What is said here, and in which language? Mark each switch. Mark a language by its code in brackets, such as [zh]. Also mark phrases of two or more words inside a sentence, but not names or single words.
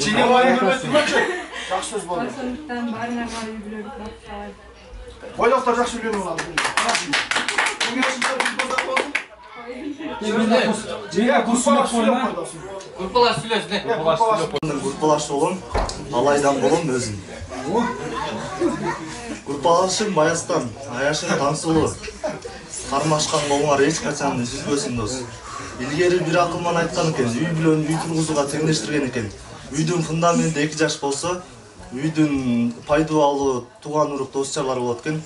[kk] Жақсы сөз болды. Сондықтан барына барып үйлерді бақылайды. Бойдоқтар жақсы үйленіп алады. [ky] Группалаш болом, алайдан болом өзүм. Группалашым Баястан, Аяшым Таңсулу. Кармашкан болуңар эч качан үзбөсүн дос. Илгери бир акылман айткан экен, үй бүлөнү үй тургузууга теңдештирген экен. Үйдүн фундаменти 2 жаш болсо, үйдүн пайдалуу тууган урук дос-жарлар болот экен.